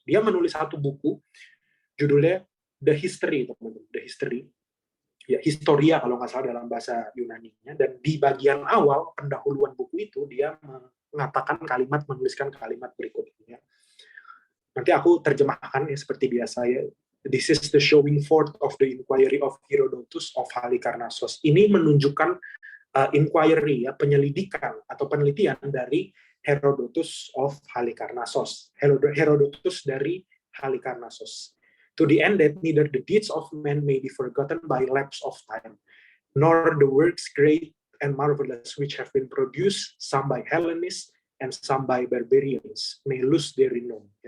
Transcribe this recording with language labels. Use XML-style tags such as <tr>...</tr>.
<id>Dia menulis satu buku judulnya The History, teman-teman. The History. Ya, Historia kalau nggak salah dalam bahasa Yunani-nya. Dan di bagian awal pendahuluan buku itu dia menuliskan kalimat berikut ini. Nanti aku terjemahkan ya seperti biasa ya.</id> <en>This is the showing forth of the inquiry of Herodotus of Halikarnassos.</en> <id>Ini menunjukkan inquiry ya, penyelidikan atau penelitian dari Herodotus of Halikarnassos. Herodotus dari Halikarnassos.</id> <en>To the end that neither the deeds of men may be forgotten by lapse of time, nor the works great and marvelous which have been produced, some by Hellenists and some by barbarians, may lose their renown.</en>